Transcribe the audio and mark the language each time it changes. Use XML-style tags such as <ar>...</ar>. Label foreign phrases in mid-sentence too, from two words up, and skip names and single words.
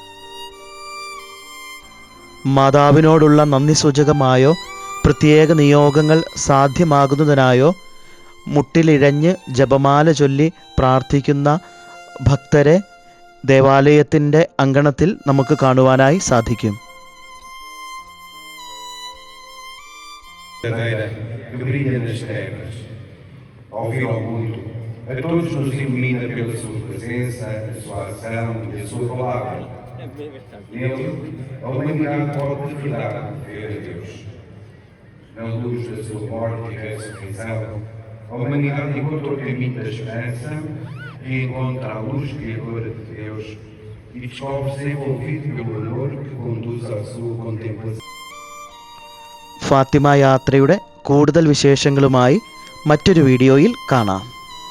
<ml>മാതാവിനോടുള്ള നന്ദി സൂചകമായോ പ്രത്യേക നിയോഗങ്ങൾ സാധ്യമാകുന്നതിനായോ മുട്ടിലിഴഞ്ഞ് ജപമാല ചൊല്ലി പ്രാർത്ഥിക്കുന്ന ഭക്തരെ ദേവാലയത്തിൻ്റെ അങ്കണത്തിൽ നമുക്ക് കാണുവാനായി സാധിക്കും.</ml> <pt>Que brilha nas trevas, ouvir ao mundo, a todos nos ilumina pela sua presença, a sua ação e a sua palavra. Nele, a humanidade pode de verdade ver a Deus. Na luz da sua morte e ressurreição, a humanidade encontra o caminho da esperança e encontra a luz criadora de Deus e descobre-se envolvido pelo amor que conduz à sua contemplação.</pt> <ml>ഫാത്തിമ യാത്രയുടെ കൂടുതൽ വിശേഷങ്ങളുമായി മറ്റൊരു വീഡിയോയിൽ കാണാം.</ml>